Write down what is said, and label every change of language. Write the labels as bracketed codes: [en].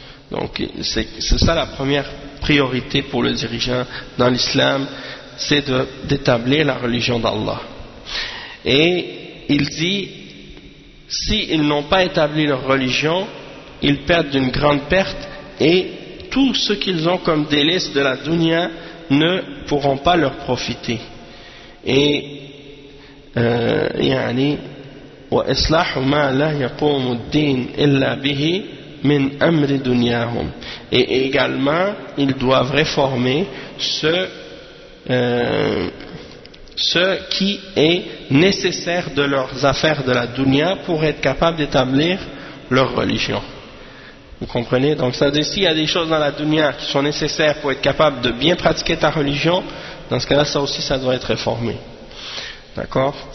[fr] Donc c'est ça la première priorité pour le dirigeant dans l'islam, c'est d'établir la religion d'Allah. Et il dit, s'ils n'ont pas établi leur religion, ils perdent d'une grande perte, et tout ce qu'ils ont comme délice de la dunya ne pourront pas leur profiter. Et [ar] يعني وإصلاح ما لا يقوم الدين إلا به من أمر دنياهم. [fr] Et également, ils doivent réformer ce qui est nécessaire de leurs affaires de la dunya pour être capables d'établir leur religion. Vous comprenez? Donc ça veut dire, s'il y a des choses dans la dunya qui sont nécessaires pour être capable de bien pratiquer ta religion, dans ce cas-là, ça aussi, ça doit être réformé. D'accord?